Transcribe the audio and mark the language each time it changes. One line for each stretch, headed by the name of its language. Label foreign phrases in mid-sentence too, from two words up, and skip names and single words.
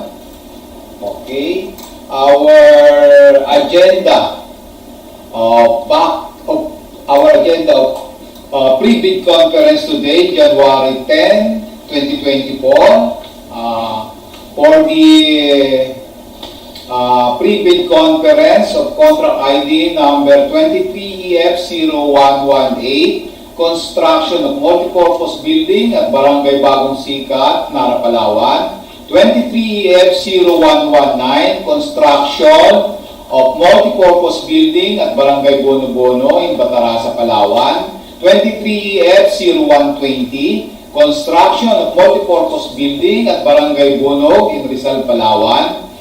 English: Okay. Our agenda of pre-bid conference today, January 10, 2024, for the pre-bid conference of contract ID number 23EF0118, construction of multipurpose building at Barangay Bagong Sikat, Narra, Palawan. 23EF0119, construction of multipurpose building at Barangay Bono-Bono in Batarasa, Palawan. 23EF0120, construction of multipurpose building at Barangay Bonog in Rizal, Palawan.